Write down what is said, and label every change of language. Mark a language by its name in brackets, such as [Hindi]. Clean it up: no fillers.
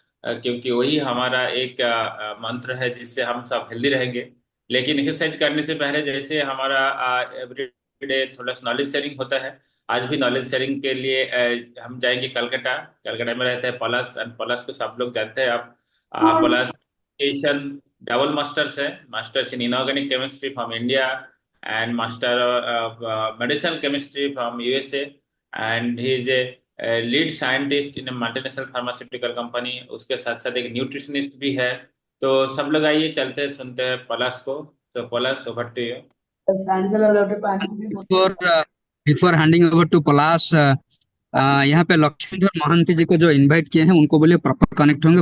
[Hindi] क्योंकि वही हमारा एक मंत्र है जिससे हम सब हेल्दी रहेंगे। लेकिन एक्सरसाइज करने से पहले जैसे हमारा एवरीडे थोड़ा सा नॉलेज शेयरिंग होता है। आज भी नॉलेज शेयरिंग के लिए हम जाएंगे कलकत्ता। कलकत्ता में रहते हैं पलाश, एंड पलाश को सब लोग जानते हैं आप। [English] Palash education double masters है, masters in inorganic chemistry from India and master medicinal chemistry from USA, and he is a lead scientist in a multinational pharmaceutical company। [Hindi] उसके साथ साथ एक न्यूट्रिशनिस्ट भी है। तो सब लोग आइए, चलते हैं, सुनते हैं पलाश को। तो पलाश, over to you. Before before handing over to पलाश, यहाँ पे लक्ष्मीधर महांती जी को जो इनवाइट किए हैं उनको बोलिए प्रॉपर कनेक्ट होंगे।